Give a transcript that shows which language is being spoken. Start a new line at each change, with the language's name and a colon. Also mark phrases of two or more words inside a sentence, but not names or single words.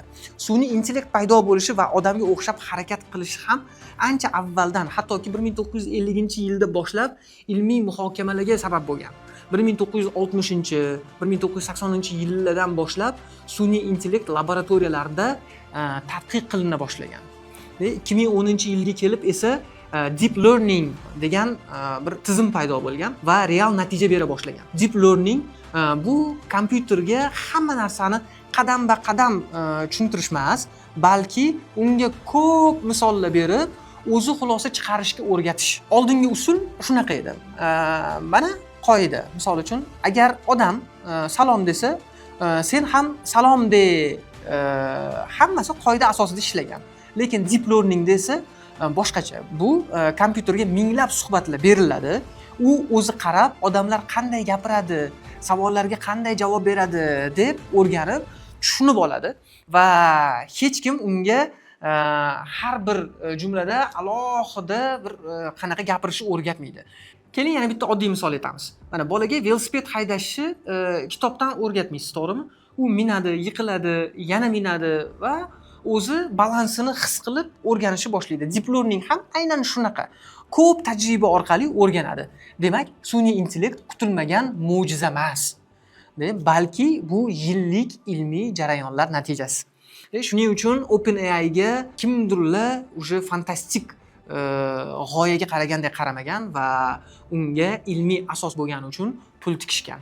Uzbek: Sun'iy intellekt paydo bo'lishi va odamga o'xshab harakat qilishi ham ancha avvaldan, hattoki 1950-yilda boshlab ilmiy muhokamalarga sabab bo'lgan. 1960-1980-yillardan boshlab sun'iy intellekt laboratoriyalarda tadqiq qilina boshlagan. 2010-yilga kelib esa
English: deep learning
Uzbek: degan bir tizim paydo bo'lgan va real natija bera boshlagan.
English: Deep learning
Uzbek: bu kompyuterga hamma narsani qadam-ba-qadam tushuntirish emas, balki unga ko'p misollar berib, o'zi xulosa chiqarishga o'rgatish. Oldingi usul shunaqa edi. Mana qoida. Misol uchun, agar odam salom desa, sen ham salom de, hammasi qoida asosida ishlagan. Lekin
English: deep learning
Uzbek: desa boshqacha. Bu kompyuterga minglab suhbatlar beriladi. U o'zi qarab, odamlar qanday gapiradi, savollarga qanday javob beradi deb o'rganib, tushunib oladi va hech kim unga har bir jumlada alohida bir qanaqa gapirishni o'rgatmaydi. Keling yana bitta oddiy misol aytamiz. Mana bolaga velosiped haydashni kitobdan o'rgatmaysiz, to'g'rimi? U minadi, yiqiladi, yana minadi va o'zi balansini his qilib o'rganishni boshlaydi.
English: Deep learning
Uzbek: ham aynan shunaqa. Ko'p tajriba orqali o'rganadi. Demak, sun'iy intellekt kutilmagan mo'jiza emas, balki bu yillik ilmiy jarayonlar natijasi. Shuning uchun OpenAI ga kimdirlar o'sha fantastik g'oyaga qaragandek qaramagan va unga ilmiy asos bo'lgani uchun pul tikishgan.